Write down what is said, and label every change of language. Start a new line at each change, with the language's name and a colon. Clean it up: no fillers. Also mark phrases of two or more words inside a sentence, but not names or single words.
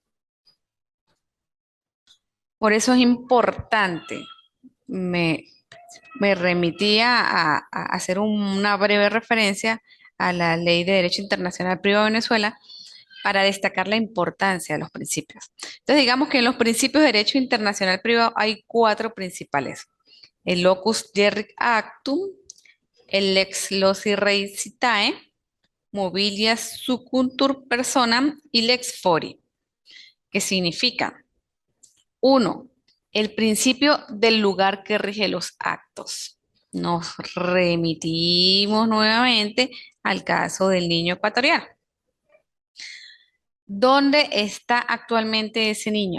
Spanish: Por eso es importante, me, me remitía a hacer una breve referencia a la Ley de Derecho Internacional Privado de Venezuela para destacar la importancia de los principios. Entonces, digamos que en los principios de derecho internacional privado hay cuatro principales: el
Latin: locus jeric actum,
Spanish: el
Latin: lex loci rei citae, mobilia sucuntur personam
Spanish: y
Latin: lex fori,
Spanish: que significa, uno, el principio del lugar que rige los actos. Nos remitimos nuevamente al caso del niño ecuatoriano. ¿Dónde está actualmente ese niño?